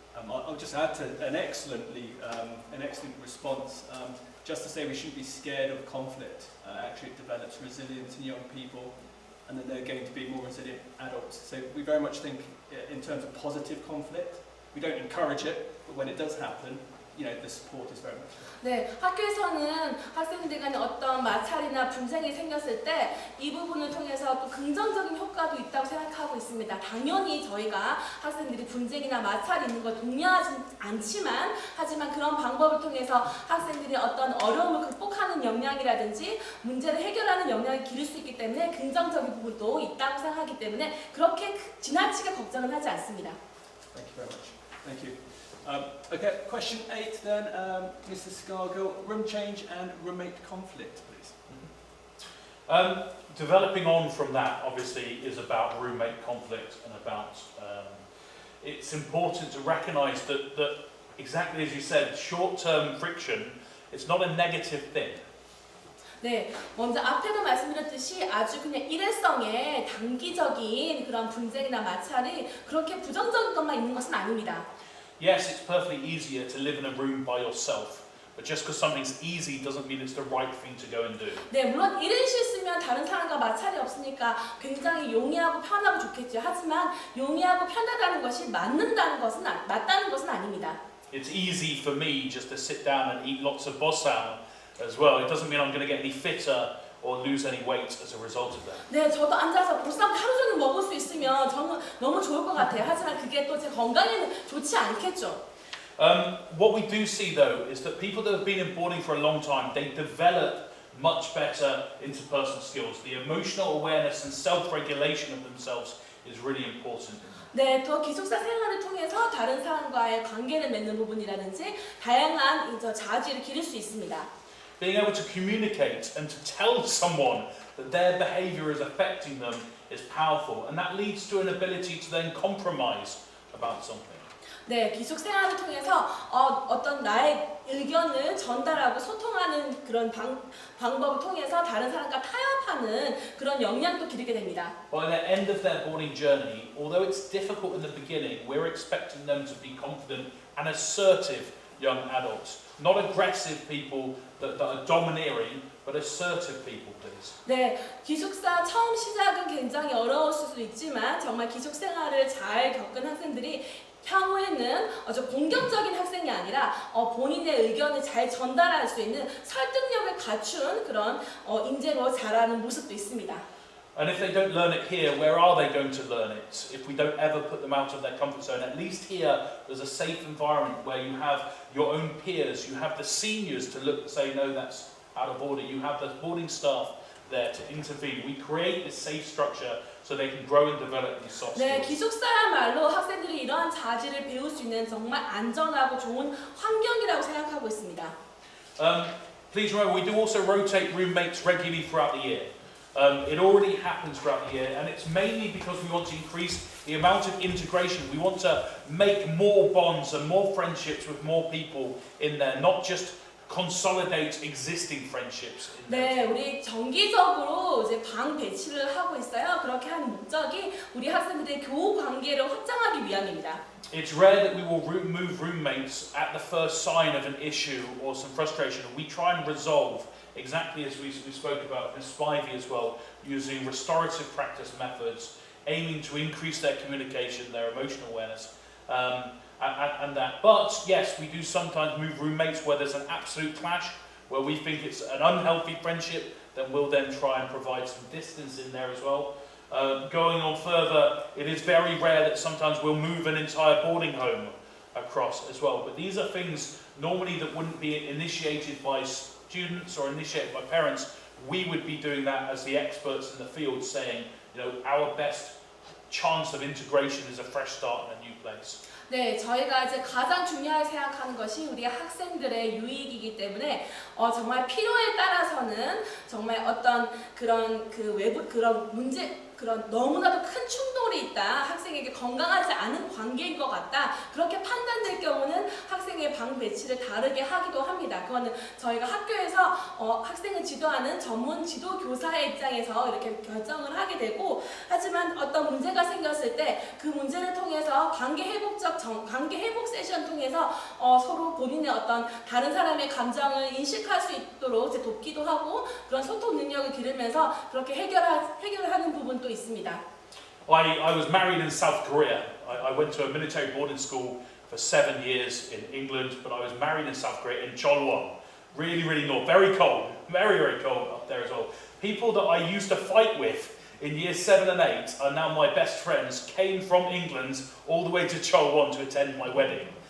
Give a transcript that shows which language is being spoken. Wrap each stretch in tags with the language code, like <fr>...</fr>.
<en>I'll just add to an excellent response. Just to say we shouldn't be scared of conflict. Actually, it develops resilience in young people, and then they're going to be more resilient adults. So we very much think in terms of positive conflict. We don't encourage it, but when it does happen, the support is very much there.</en> <ko>네, 학교에서는 학생들 간에 어떤 마찰이나 분쟁이 생겼을 때 이 부분을 통해서 또 긍정적인 효과도 있다고 생각하고 있습니다. 당연히 저희가 학생들이 분쟁이나 마찰이 있는 걸 독려하지 않지만 하지만 그런 방법을 통해서 학생들이 어떤 어려움을 극복하는 역량이라든지 문제를 해결하는 역량을 기를 수 있기 때문에 긍정적인 부분도 있다고 생각하기 때문에 그렇게 지나치게 걱정은 하지 않습니다.</ko> <en>Thank you very much. Thank you. Okay, question 8 then, Mr. Scargill, room change and roommate conflict, please. Developing on from that, obviously, is about roommate conflict and about it's important to recognise that exactly as you said, short-term friction is not a negative thing.</en> <ko>네, 먼저 앞에도 말씀드렸듯이 아주 그냥 일회성의 단기적인 그런 분쟁이나 마찰이 그렇게 부정적인 것만 있는 것은 아닙니다.</ko> <en>Yes, it's perfectly easier to live in a room by yourself, but just because something's easy doesn't mean it's the right thing to go and do.</en> <ko>네, 물론 일인실 쓰면 다른 사람과 마찰이 없으니까 굉장히 용이하고 편하고 좋겠죠. 하지만 용이하고 편하다는 것이 맞다는 것은 아닙니다.</ko> <en>It's easy for me just to sit down and eat lots of bossam as well. It doesn't mean I'm going to get any fitter or lose any weight as a result of that.</en> <ko>네, 저도 앉아서 보쌈 하루 종일 먹을 수 있으면 정말 너무 좋을 것 같아요. 하지만 그게 또 제 건강에는 좋지 않겠죠.</ko> <en>What we do see though is that people that have been in boarding for a long time, they develop much better interpersonal skills. The emotional awareness and self-regulation of themselves is really important.</en> <ko>네, 또 기숙사 생활을 통해서 다른 사람과의 관계를 맺는 부분이라든지 다양한 자질을 기를 수 있습니다.</ko> <en>Being able to communicate and to tell someone that their behaviour is affecting them is powerful, and that leads to an ability to then compromise about something.</en> <ko>네, 기숙 생활을 통해서 어떤 나의 의견을 전달하고 소통하는 그런 방법을 통해서 다른 사람과 타협하는 그런 역량도 기르게 됩니다.</ko> <en>By the end of their boarding journey, although it's difficult in the beginning, we're expecting them to be confident and assertive young adults, not aggressive people that are domineering, but assertive people, please.</en> <ko>네, 기숙사 처음 시작은 굉장히 어려울 수도 있지만 정말 기숙 생활을 잘 겪은 학생들이 향후에는 아주 공격적인 학생이 아니라 본인의 의견을 잘 전달할 수 있는 설득력을 갖춘 그런 인재로 자라는 모습도 있습니다.</ko> <en>And if they don't learn it here, where are they going to learn it? If we don't ever put them out of their comfort zone, at least here there's a safe environment where you have your own peers, you have the seniors to look and say, no, that's out of order. You have the boarding staff there to intervene. We create this safe structure so they can grow and develop these soft skills.</en> <ko>네, 기숙사야말로 학생들이 이러한 자질을 배울 수 있는 정말 안전하고 좋은 환경이라고 생각하고 있습니다.</ko> <en>Please remember, we do also rotate roommates regularly throughout the year. It already happens throughout the year, and it's mainly because we want to increase the amount of integration. We want to make more bonds and more friendships with more people in there, not just consolidate existing friendships.</en> <ko>네, 우리 정기적으로 이제 방 배치를 하고 있어요. 그렇게 하는 목적이 우리 학생들의 교우 관계를 확장하기 위함입니다.</ko> <en>It's rare that we will move roommates at the first sign of an issue or some frustration. We try and resolve exactly as we spoke about in Spivey as well, using restorative practice methods, aiming to increase their communication, their emotional awareness. And that. But yes, we do sometimes move roommates where there's an absolute clash, where we think it's an unhealthy friendship, then we'll then try and provide some distance in there as well. Going on further, it is very rare that sometimes we'll move an entire boarding home across as well. But these are things normally that wouldn't be initiated by students or initiated by parents. We would be doing that as the experts in the field, saying, you know, our best chance of integration is a fresh start in a new place.</en> <ko>네, 저희가 이제 가장 중요하게 생각하는 것이 우리 학생들의 유익이기 때문에 정말 필요에 따라서는 정말 어떤 그런 외부 그런 문제 그런 너무나도 큰 충돌이 있다, 학생에게 건강하지 않은 관계인 것 같다, 그렇게 판단될 경우는 학생의 방 배치를 다르게 하기도 합니다. 그거는 저희가 학교에서 학생을 지도하는 전문 지도 교사의 입장에서 이렇게 결정을 하게 되고, 하지만 어떤 문제가 생겼을 때 그 문제를 통해서 관계 회복 세션 통해서 서로 본인의 어떤 다른 사람의 감정을 인식할 수 있도록 이제 돕기도 하고 그런 소통 능력을 기르면서 그렇게 해결하는 부분도 있습니다.</ko> <en>I was married in South Korea. I went to a military boarding school for 7 years in England, but I was married in South Korea in Cheolwon. Really, really north. Very cold. Very, very cold up there as well. People that I used to fight with in years 7 and 8 are now my best friends, came from England all the way to Cheolwon to attend my wedding.</en>